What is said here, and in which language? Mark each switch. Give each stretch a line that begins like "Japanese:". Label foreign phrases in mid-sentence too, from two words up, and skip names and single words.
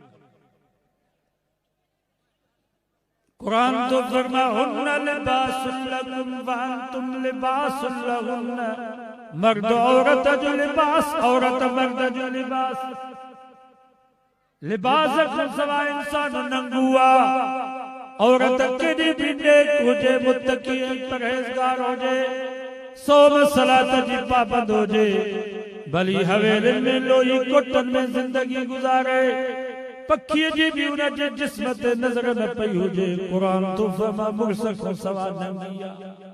Sindhi: कुरान तो फरमा
Arabic: هن لباس لكم وأنتم لباس لهن
Sindhi: मर्द औरत जो लिबास औरत मर्द जो लिबास लिबास खां सवाइ इंसान नंगू आहे औरत केॾी बि नेक हुजे मुत्तकी परहेज़गार हुजे सोम सलात जी पाबंद हुजे भली हवेलियुनि में लोही कोटनि में जिंदगी गुज़ारे पखीअ जी बि उन जे जिस्म ते नज़र न पई हुजे क़ुरान तो फरमा मुड़स खां सवाइ नंगी आहे